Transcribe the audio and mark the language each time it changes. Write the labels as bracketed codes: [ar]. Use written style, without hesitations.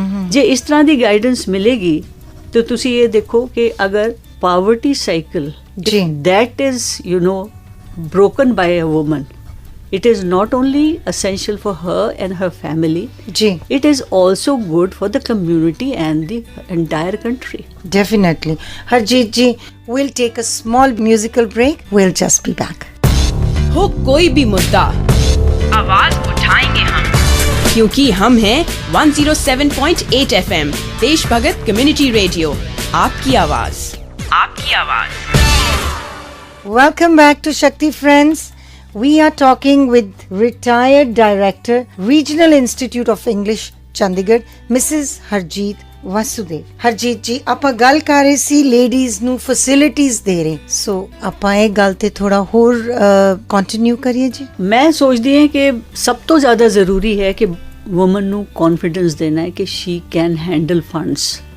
[pa] ਜੇ ਇਸ ਤਰ੍ਹਾਂ ਦੀ ਗਾਈਡੈਂਸ ਮਿਲੇਗੀ ਤਾਂ ਤੁਸੀਂ ਇਹ ਦੇਖੋ ਕਿ ਅਗਰ poverty cycle [en] that is broken by a woman, it is not only essential for her and her family, it is also good for the community and the entire country. Definitely. Harjeet ji, we'll take a small musical break. We'll just be back. [hi] हो कोई भी मुद्दा, आवाज उठाएंगे हम, क्योंकि हम हैं 107.8 FM देश भगत कम्युनिटी रेडियो। आपकी आवाज, आपकी आवाज। [en] Welcome back to Shakti Friends. We are talking with retired director, Regional Institute of English, Chandigarh, Mrs. Harjeet Vasudev. [pa] Harjeet ji, ਆਪਾਂ ਗੱਲ ਕਰ ਰਹੇ ਸੀ ਲੇਡੀਜ਼ ਨੂੰ ਫੈਸਿਲਿਟੀਜ਼ ਦੇ ਰਹੇ, ਸੋ ਆਪਾਂ ਇਹ ਗੱਲ ਤੇ ਥੋੜਾ ਹੋਰ ਕੰਟੀਨਿਊ ਕਰੀਏ ਜੀ। ਮੈਂ ਸੋਚਦੀ ਹਾਂ ਕਿ ਸਭ ਤੋਂ ਜ਼ਿਆਦਾ ਜ਼ਰੂਰੀ ਹੈ ਕਿ ਵੂਮਨ ਨੂੰ ਕੌਨਫੀਡੈਂਸ ਦੇਣਾ ਹੈ ਕਿ [en] She can handle funds.